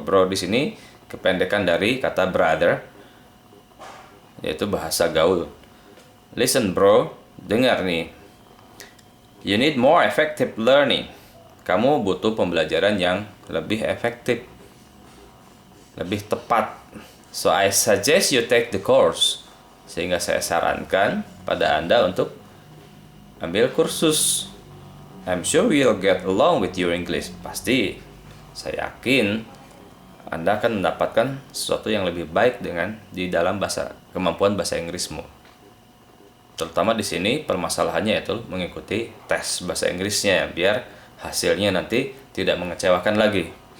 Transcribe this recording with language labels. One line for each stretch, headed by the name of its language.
Indonesian: Bro di sini kependekan dari kata brother, yaitu bahasa gaul.
English: Listen, bro.
Indonesian: Dengar nih.
English: You need more effective learning.
Indonesian: Kamu butuh pembelajaran yang lebih efektif, lebih tepat.
English: So I suggest you take the course.
Indonesian: Sehingga saya sarankan pada Anda untuk ambil kursus.
English: I'm sure you'll get along with your English.
Indonesian: Pasti saya yakin Anda akan mendapatkan sesuatu yang lebih baik dengan di dalam kemampuan bahasa Inggrismu. Terutama di sini permasalahannya yaitu mengikuti tes bahasa Inggrisnya, biar hasilnya nanti tidak mengecewakan lagi.